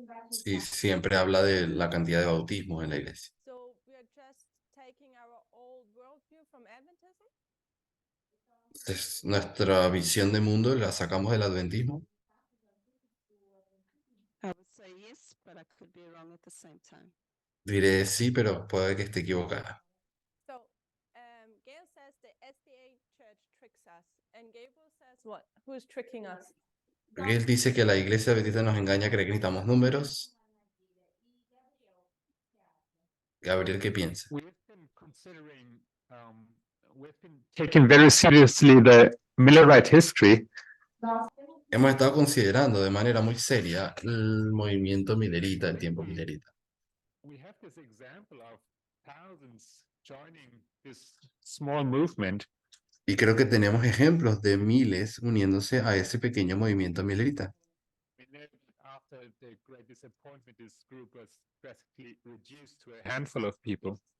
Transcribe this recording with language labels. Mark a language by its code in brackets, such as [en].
[es] Sí, siempre habla de la cantidad de bautismos en la iglesia. [en] So we are just taking our old worldview from Adventism. [es] Entonces, nuestra visión de mundo la sacamos del adventismo. [en] I would say yes, but I could be wrong at the same time. [es] Diré sí, pero puede que esté equivocada. [en] So Gail says the SDA church tricks us. And Gabriel says what? Who is tricking us? [es] Porque él dice que la iglesia adventista nos engaña, cree que necesitamos números. Gabriel, ¿qué piensa? [en] We've been considering, we've been taking very seriously the Millerite history. [es] Hemos estado considerando de manera muy seria el movimiento milerita, el tiempo milerita. [en] We have this example of thousands joining this small movement. [es] Y creo que tenemos ejemplos de miles uniéndose a ese pequeño movimiento milerita. [en] And then after the great disappointment, this group was drastically reduced to a handful of people.